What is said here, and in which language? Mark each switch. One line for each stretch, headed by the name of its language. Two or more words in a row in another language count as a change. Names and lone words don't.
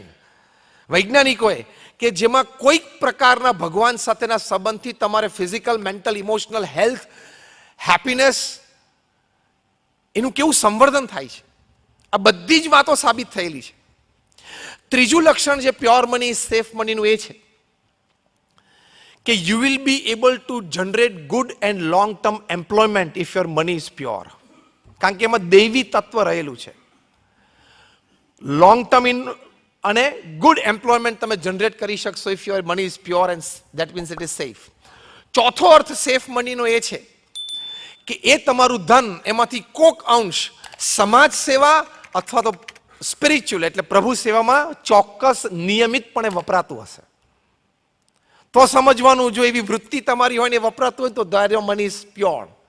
Gujarati: વૈજ્ઞાનિકોએ કે જેમાં કોઈક પ્રકારના ભગવાન સાથેના સંબંધથી તમારે
English: physical, mental, emotional health, happiness
Gujarati: એનું કેવું સંવર્ધન થાય છે, આ બધી જ વાતો સાબિત થયેલી છે. ત્રીજું લક્ષણ જે
English: pure money, safe moneyનું
Gujarati: એ છે કે
English: you will be able to generate good and long term employment if your money is pure.
Gujarati: કારણ કે એમાં દૈવી તત્વ રહેલું છે.
English: long term
Gujarati: અને
English: good employment
Gujarati: તમે જનરેટ કરી શકશો
English: if your money is pure and that means it is safe.
Gujarati: ચોથો અર્થ
English: safe moneyનો
Gujarati: એ છે કે એ તમારું ધન એમાંથી કોક અંશ સમાજ સેવા અથવા તો સ્પિરિચ્યુઅલ એટલે પ્રભુ સેવામાં ચોક્કસ નિયમિતપણે વપરાતું હશે. તો સમજવાનું, જો એવી વૃત્તિ તમારી હોય ને વપરાતું હોય તો
English: their money is pure.